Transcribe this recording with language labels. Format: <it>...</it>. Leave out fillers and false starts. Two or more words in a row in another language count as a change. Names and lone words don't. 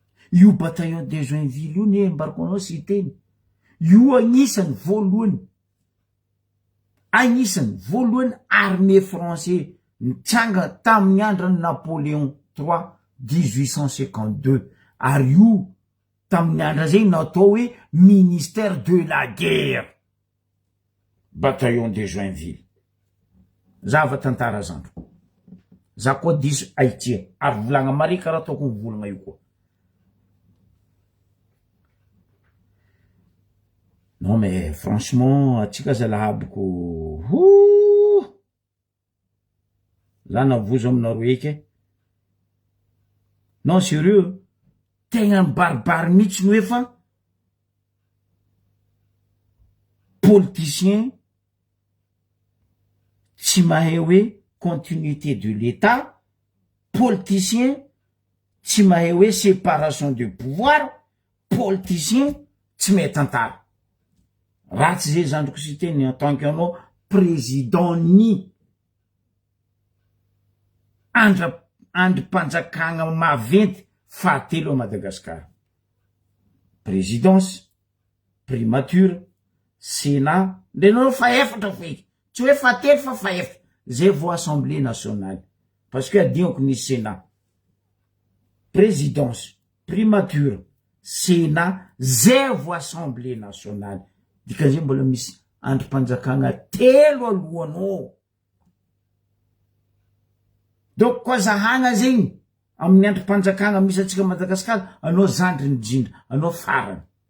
<mg>io</mg> <fr>bataillon de Joinville</fr> <mg>io ne embarko anao sy teny io agnisan'ny voalohany</mg> <fr>armée français</fr> <mg>nitsanga tamin'ny andran'ny Napoléon III 1852 ary io tamin'ny andra zegny natao hoe</mg> <fr>ministère de la guerre bataillon de Joinville</fr> <mg>zava tantara zandroko za koa diso aitia ary volagna mare karaha ataoko mivolagna io koa.</mg> <fr>Non mais franchement</fr> <mg>atsika zalahabiko la navozo aminareo eky</mg> <fr>non sérieux</fr> <mg>tegna baribary mihitsy ny hoe fa politicien tsy mahay hoe</mg> <fr>continuité de l'État,</fr> <mg>politicien tsy mahay hoe</mg> <fr>séparation de pouvoir,</fr> <mg>politicien tsy mahay tantara. Ratsy zay zandriko sy teny</mg> <fr>en tant</fr> <mg>qu'anao président ny andrim-panjakana maventy fahatelo a Madagasikara.</mg> <fr>Présidence, primature, sénat,</fr> <mg>ndrenao fa efatra feky. Tsy hoe fahatelo fa efatra. Zay vo</mg> <fr>assemblée nationale. Parce que</fr> <mg>adignako ny sénat.</mg> <fr>Présidence, primature, sénat,</fr> <mg>zay vo</mg> <fr>assemblée nationale.</fr> <mg>Dikan'izay mbola misy andrim-panjakana telo alohanao. Donc koa zahagna zegny amin'ny andrim-panjakana misy atsika Madagasikara, anao zandry indrindra, anao farany.</mg>